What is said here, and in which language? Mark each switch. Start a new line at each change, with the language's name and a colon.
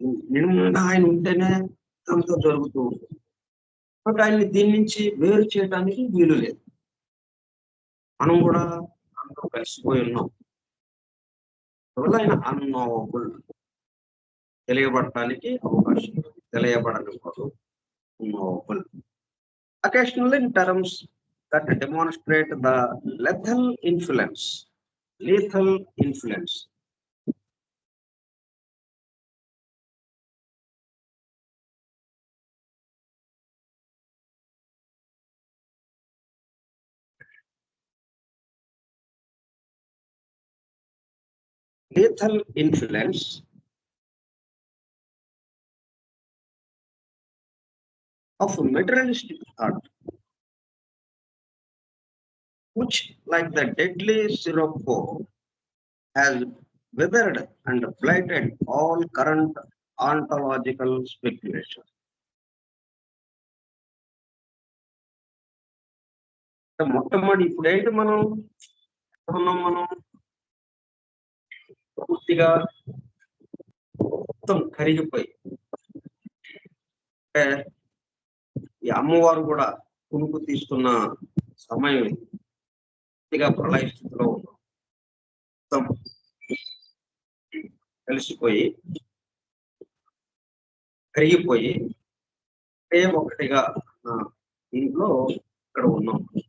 Telugu: నిజంగా ఆయన ఉంటేనే ఇదంతా జరుగుతూ ఉంటుంది. కాబట్టి ఆయన్ని దీని నుంచి వేరు చేయడానికి వీలు లేదు. మనం కూడా అందులో కలిసిపోయి ఉన్నాం. అందువల్ల ఆయన అన్నోవబుల్, తెలియబడటానికి అవకాశం ఉంది. తెలియబడనివ్వడు. అన్నోవబుల్.
English: Occasionally in terms that demonstrate the lethal influence. Lethal influence. Lethal influence of materialistic thought. which, like the deadly sirocco, has withered and blighted all current ontological speculation.
Telugu: మొట్టమొదటి ఇప్పుడు ఏంటి మనం ఉన్నాం, మనం పూర్తిగా మొత్తం కరిగిపోయి, ఈ అమ్మవారు కూడా కునుకు తీస్తున్న సమయం పూర్తిగా ప్రళయ స్థితిలో ఉన్నాం, మొత్తం కలిసిపోయి కరిగిపోయి ఒకటిగా దీంట్లో ఇక్కడ ఉన్నాం.